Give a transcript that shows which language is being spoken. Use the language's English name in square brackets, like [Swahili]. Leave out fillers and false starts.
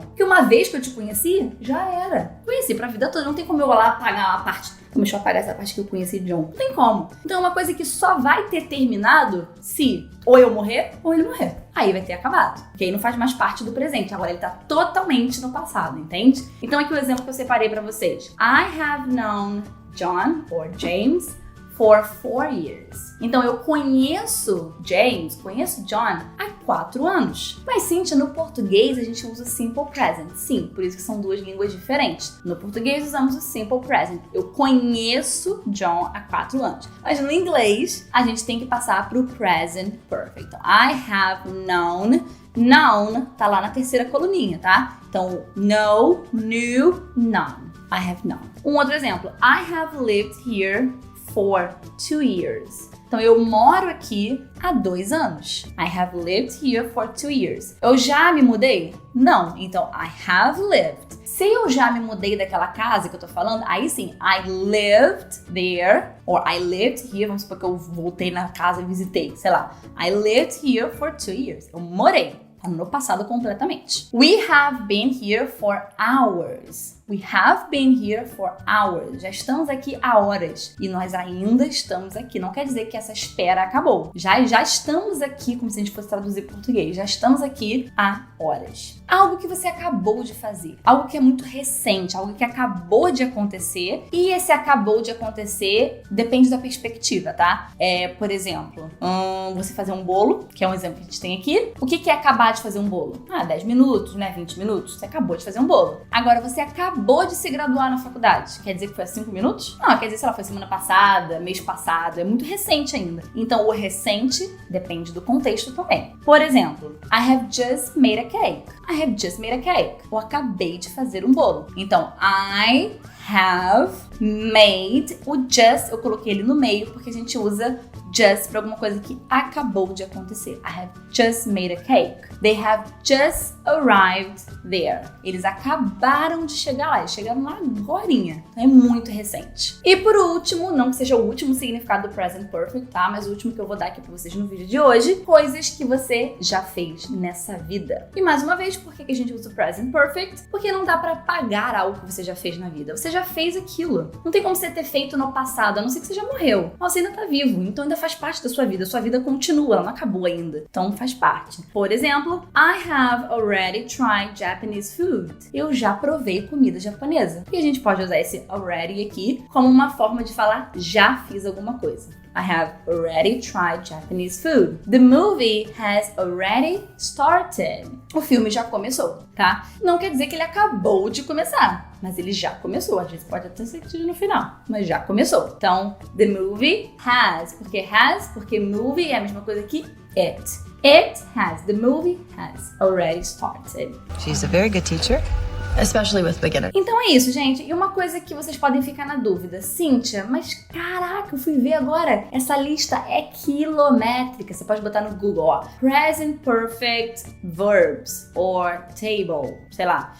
[Portuguese] Porque uma vez que eu te conheci, já era. Conheci pra vida toda. Não tem como eu lá apagar a parte. Deixa eu apagar essa parte que eu conheci John. Não tem como. Então é uma coisa que só vai ter terminado se ou eu morrer ou ele morrer. Aí vai ter acabado. Porque aí não faz mais parte do presente. Agora ele tá totalmente no passado, entende? Então aqui o exemplo que eu separei pra vocês. [English] I have known John or James for 4 years. [Portuguese] Então eu conheço James, conheço John há 4 anos. Mas, Cíntia, no português a gente usa simple present. Sim, por isso que são 2 línguas diferentes. No português usamos o simple present. Eu conheço John há 4 anos. Mas no inglês a gente tem que passar pro present perfect. Então, [English] I have known. [Portuguese] Known tá lá na terceira coluninha, tá? Então, know, knew, known. [English] I have not. [Portuguese] Um outro exemplo. [English] I have lived here for 2 years. [Portuguese] Então, eu moro aqui há 2 anos. [English] I have lived here for 2 years. [Portuguese] Eu já me mudei? Não. Então, [English] I have lived. [Portuguese] Se eu já me mudei daquela casa que eu tô falando, aí sim, [English] I lived there, or I lived here, [Portuguese] vamos supor que eu voltei na casa e visitei, sei lá. [English] I lived here for 2 years. [Portuguese] Eu morei. No passado completamente. [English] We have been here for hours. We have been here for hours. [Portuguese] Já estamos aqui há horas. E nós ainda estamos aqui. Não quer dizer que essa espera acabou. Já estamos aqui, como se a gente fosse traduzir para português. Já estamos aqui há horas. Algo que você acabou de fazer. Algo que é muito recente. Algo que acabou de acontecer. E esse acabou de acontecer depende da perspectiva, tá? Por exemplo, você fazer um bolo, que é um exemplo que a gente tem aqui. O que é acabar de fazer um bolo? 10 minutos, né? 20 minutos. Você acabou de fazer um bolo. Agora, você acabou de se graduar na faculdade. Quer dizer que foi há 5 minutos? Não, quer dizer, sei lá, foi semana passada, mês passado. É muito recente ainda. Então, o recente depende do contexto também. [English] Por exemplo, I have just made a cake. I have just made a cake. [Portuguese] Eu acabei de fazer um bolo. Então, [English] I have made. [Portuguese] O just, eu coloquei ele no meio porque a gente usa just para alguma coisa que acabou de acontecer. [English] I have just made a cake. They have just arrived there. [Portuguese] Eles acabaram de chegar lá. Eles chegaram lá agorinha. Então é muito recente. E por último, não que seja o último significado do present perfect, tá? Mas o último que eu vou dar aqui pra vocês no vídeo de hoje. Coisas que você já fez nessa vida. E mais uma vez, por que a gente usa o present perfect? Porque não dá pra apagar algo que você já fez na vida. Você já fez aquilo. Não tem como você ter feito no passado, a não ser que você já morreu. Mas você ainda tá vivo, então ainda faz parte da sua vida. Sua vida continua, ela não acabou ainda. Então faz parte. [English] Por exemplo, I have already tried Japanese food. [Portuguese] Eu já provei comida japonesa. E a gente pode usar esse already aqui como uma forma de falar já fiz alguma coisa. [English] I have already tried Japanese food. The movie has already started. [Portuguese] O filme já começou, tá? Não quer dizer que ele acabou de começar, mas ele já começou. Às vezes pode até ser que no final, mas já começou. Então, [English] the movie has. [Portuguese] Por que has? Porque movie é a mesma coisa que it. [English] It has. The movie has already started. She's a very good teacher, especially with beginners. [Portuguese] Então é isso, gente. E uma coisa que vocês podem ficar na dúvida. Cíntia, mas caraca, eu fui ver agora. Essa lista é quilométrica. Você pode botar no Google, ó. [English] Present Perfect Verbs or Table. [Portuguese] Sei lá.